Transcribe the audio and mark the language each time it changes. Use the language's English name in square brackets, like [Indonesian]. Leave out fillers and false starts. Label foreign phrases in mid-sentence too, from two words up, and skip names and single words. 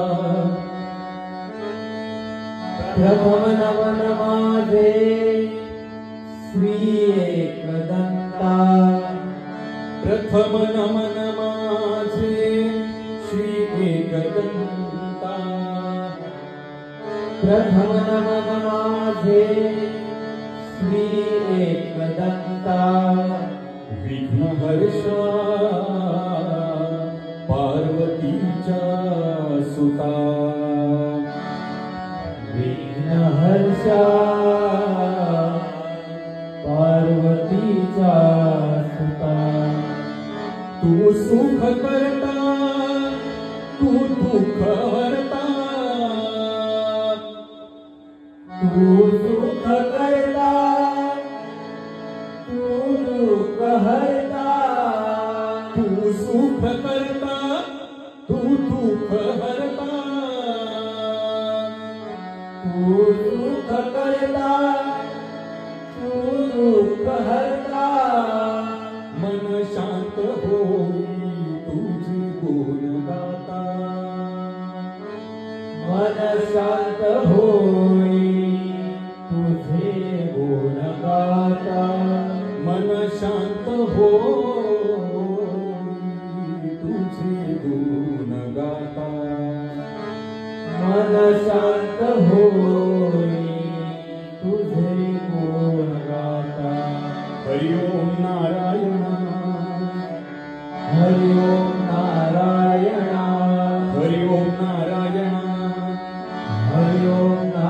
[Marathi] प्रथम नमन माझे श्री एकदंता प्रथम नमन माझे श्री एकदंता प्रथम नमन माझे श्री एकदंता विघ्नहर्षा पार्वतीचा सुता विघ्नहर्षा पार्वतीचा सुता तू सुख करता तू दुःख हरता तू सुख करता तू दुःख हरता तू सुख करता तू दुःख हरता तू सुख करता तू दुःख हरता मन शांत होई तुझे गुण गाता मन शांत होई तुझे गुण गाता मन शांत होई तुझे गुण गाता मन शांत होई तुझे गुण गाता [Sanskrit] हरि ओम नारायण हरि ओम नारायण हरि ओम नारायण हरि ओम